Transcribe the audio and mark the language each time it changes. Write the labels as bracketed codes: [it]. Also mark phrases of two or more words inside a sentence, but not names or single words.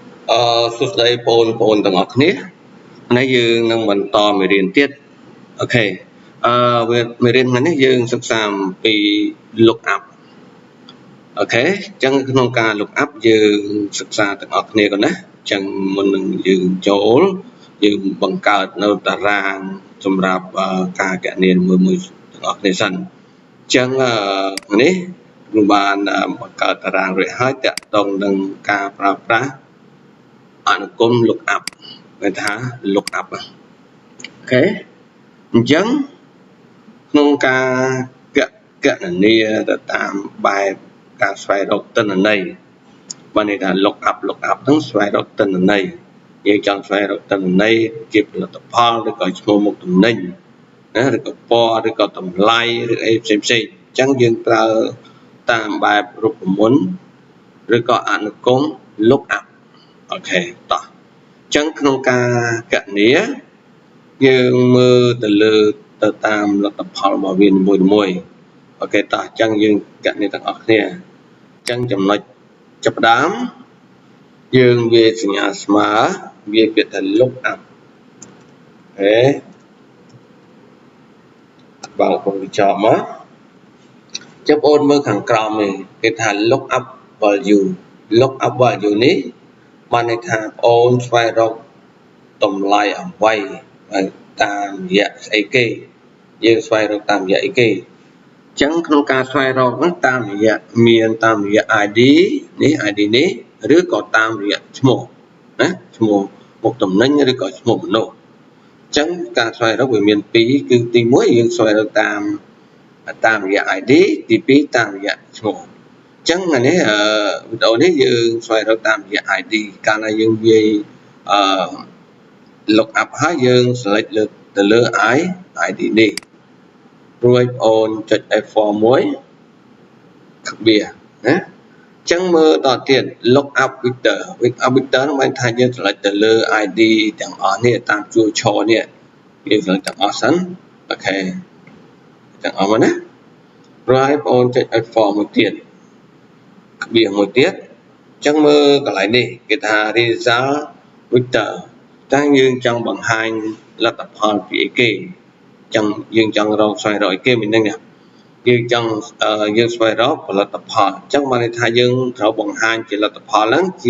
[km] សួស្តីបងប្អូនទាំងអស់គ្នាថ្ងៃយើងនឹងបន្តមេរៀនទៀតអូខេមេរៀនថ្ងៃនេះយើងសិក្សាអំពី [en] look up [km] អូខេអញ្ចឹងក្នុងការ [en] look up [km] យើងសិក្សាទាំងអស់គ្នាก่อนណាអញ្ចឹងមុននឹងយើងចូលយើងបង្កើតនៅតារា ងសម្រាប់ការគណនាមួយទាំងអស់គ្នាសិនអញ្ចឹងនេះខ្ញុំបានបង្កើតតារាងរួចហើយតាក់ទងនឹងការប្រើប្រាស់អនុគម [en] look up [km] គេថា [en] look up [km] អូខេ អញ្ចឹងក្នុងការគណនាទៅតាមបែបការស្វែងរកទិន្នន័យបានន័យថា [en] look up [km] ហ្នឹងស្វែងរកទិន្នន័យយើងចង់ស្វែ ងរកទិន្នន័យជាផលិតផលឬក៏ឈ្មោះមុខទំនិញណាឬក៏ពណ៌ឬក៏តម្លៃឬ អីផ្សេងអញ្ចឹងយើងប្រើតាមបែបរូបមន្តឬក៏អនុគម [en] look up [km] អូខេតោះអញ្ចឹងក្នុងការគណនាយើងមើលទៅតាមលទ្ធផលរបស់វាមួយអូខេតោះអញ្ចឹងយើងគណនាទាំងអស់គ្នាអញ្ចឹងចំណុចចាប់ផ្ដើមយើងវាសញ្ញាស្មើវាពាក្យថា [en] look up [km] អូខេ បើកពងចប់មកចាំបងមើលខាងក្រោមនេះគេថា [en] look up value [km] នេះបានន័យថាបងស្វែងរកតម្លៃអ្វី តាមរយៈស្អីគេយើងស្វែងរកតាមរយៈអីគេអញ្ចឹងក្នុងការស្វែងរកហ្នឹងតាមរយៈID នេះ ID នេះឬក៏តាមរយៈឈ្មោះណាឈ្មោះមុខតំណែងឬក៏ឈ្មោះមនុស្សអញ្ចឹងការស្វែងរកវាមាន2គឺទី1យើងស្វែងរកតាមរយៈ ID ទី2តាមរយៈឈ្មោះអញ្ចឹងនេះវីដេអូនេះយើងស្វែងរកតាមរយៈ ID កាលណាយើងវាយ [en] look up [km] ហើយយើង select ទៅលើ ID នេះរួចអូនចុច F4 មួយក្បៀសណាអញ្ចឹងមើលតទៀត [en] look up vector [km] ហ្នឹងបានថាយើង select ទៅលើ ID ទាំងអស់នេះតាមជួរឈរនេះយើង select ទាំងអស់សិ នអូខេទាំងអស់មកណារួចហើយបងអូនចុច F4 មួយទៀតក្បៀសមួយទៀតអញ្ចឹងមើលកន្លែងនេះគេថា [en] result vector [km] តែយើងចង់បង្ហាញលទ្ធផលពីអីគេអញ្ចឹងយើងចង់ស្វែងរកអីគេមិនហ្នឹងយើងស្វែងរកផលិតផលអញ្ចឹងបានន័យថាយើងត្រូវបង្ហាញជាលទ្ធផលហ្នឹង